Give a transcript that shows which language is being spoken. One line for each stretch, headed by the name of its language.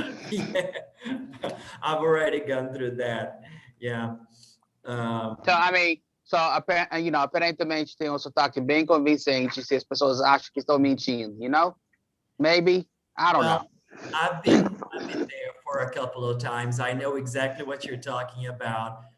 English: Yeah, I've already gone through that. Yeah. So, I mean,
Portuguese: aparentemente tem um sotaque bem convincente se as pessoas acham que estou mentindo,
English: you know? Maybe. I don't know. Well, I've been there for a couple of times. I know exactly what you're talking about.